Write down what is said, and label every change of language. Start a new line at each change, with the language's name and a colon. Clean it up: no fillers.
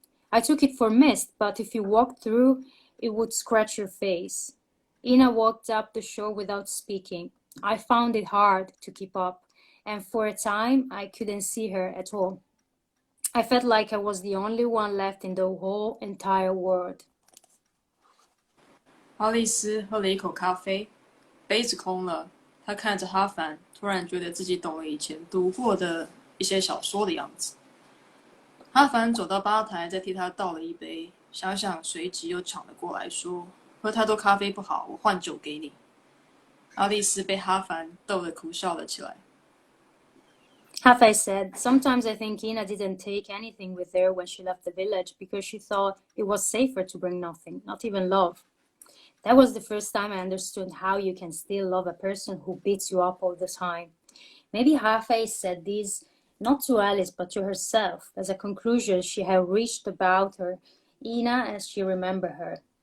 English: I took it for mist, but if you walked through, it would scratch your face. Ina walked up the shore without speaking. I found it hard to keep up, and for a time I couldn't see her at all. I felt like I was the only one left in the whole entire world.
Chinese: 哈丽丝喝了一口咖啡，杯子空了。她看着哈凡，突然觉得自己懂了以前读过的一些小说的样子。哈凡走到吧台，再替他倒了一杯，想想随即又抢了过来，说：“喝太多咖啡不好，我换酒给你。” 阿丽丝被哈凡逗得苦笑了起来。
English: Hafei said, sometimes I think Ina didn't take anything with her when she left the village because she thought it was safer to bring nothing, not even love. That was the first time I understood how you can still love a person who beats you up all the time. Maybe Hafei said this not to Alice but to herself as a conclusion she had reached about her, Ina as she remembered her.